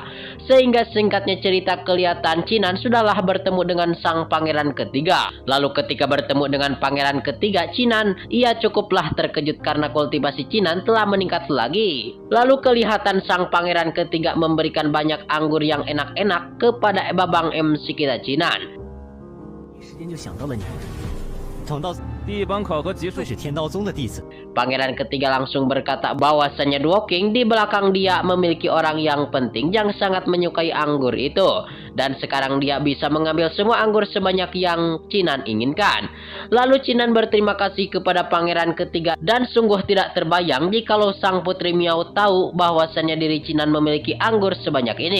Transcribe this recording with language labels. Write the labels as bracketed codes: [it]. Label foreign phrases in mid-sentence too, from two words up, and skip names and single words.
[id] Sehingga singkatnya cerita kelihatan Qinan sudahlah bertemu dengan sang pangeran ketiga. Lalu ketika bertemu dengan pangeran ketiga Qinan, ia cukuplah terkejut karena kultivasi Qinan telah meningkat lagi. Lalu kelihatan sang pangeran ketiga memberikan banyak anggur yang enak-enak kepada Babang MC kita Qinan. [zh] 时间就想到了你，等到第一版考核结束会，是天刀宗的弟子。 [id] Pangeran ketiga langsung berkata bahwasannya Duo King di belakang dia memiliki orang yang penting yang sangat menyukai anggur itu. Dan sekarang dia bisa mengambil semua anggur sebanyak yang Qinan inginkan. Lalu Qinan berterima kasih kepada pangeran ketiga dan sungguh tidak terbayang jikalau sang putri Miao tahu bahwasannya diri Qinan memiliki anggur sebanyak ini.